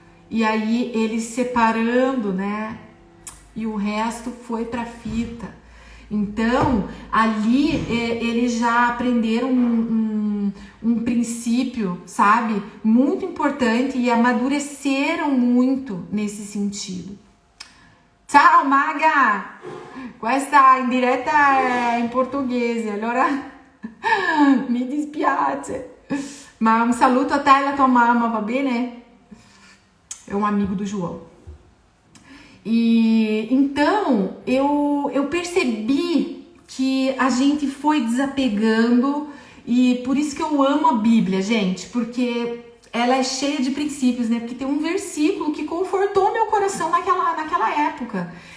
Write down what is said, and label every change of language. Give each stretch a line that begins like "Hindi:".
Portuguese: E aí eles separando, né? E o resto foi para fita. Então, ali eles já aprenderam um princípio, sabe? Muito importante e amadureceram muito nesse sentido.
Italian: Ciao Maga! Questa in diretta è in portoghese, allora mi dispiace. Ma un saluto a te e alla tua mamma, va bene?
Portuguese: É um amigo do João. E então eu percebi que a gente foi desapegando, e por isso que eu amo a Bíblia, gente, porque ela é cheia de princípios, né? Porque tem um versículo que confortou meu coração naquela época.